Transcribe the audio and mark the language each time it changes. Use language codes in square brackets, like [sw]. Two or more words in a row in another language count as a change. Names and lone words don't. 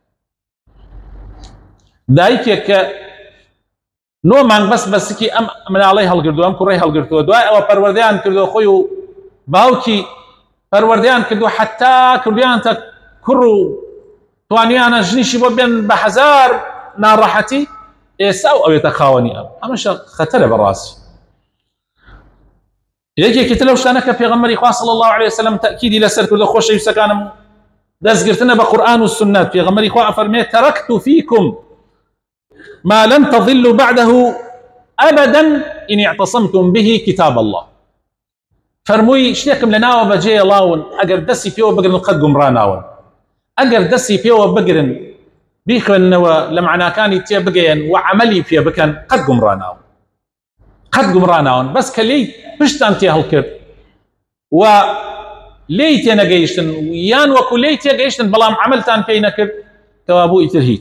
[ckb] دایکێک کە 9 مانگ بەس بەسکی ئەم مناڵەی هەڵگردووە، ئەم کوڕەی هەڵگرتووە، دوای ئەوە پەروەردەیان کردو خۆی و باوکی پەروەردەیان کردو حتا کردویانتە کوڕ و توانیانە ژنیشی بۆ بێن بە 1000 ناڕەحەتی، ئێستا و ئەوێتە خاوەنی ئەمەش خەتەرە بەڕاستی. یەکێکی تر لەو شتانە کە پێغەمبەری خوا [ar] صلی الله عليه وسلم [ckb] تەکیدی لەسەر کردو خۆشەویستەکانم دەستگرتنە بە قورئان و سنەت. پێغەمبەری خوا ئەفەرمێت [ar] تەرەکت فیکم ما لن تضلوا بعده أبدا إن اعتصمتم به كتاب الله. [ckb] فرمووی شتێکم لە ناوە بەجێ ڵاون ئەگەر دەستی پێوە بگرن قەت گومڕاناون، ئەگەر دەستی پێوە بگرن بیخوێننەوە لە معناکانی تێ بگەین و عملی پێ بکەن قەت گومڕاناون، قەت گومڕاناون. بەس کە لێی پشتان تێ هەڵکرد و لێی تێ نەگەیشتن یان وەکو لێی تێگەیشتن بەڵام عملتان پێی نەکرد، کەوا بوو ئیتر هیچ.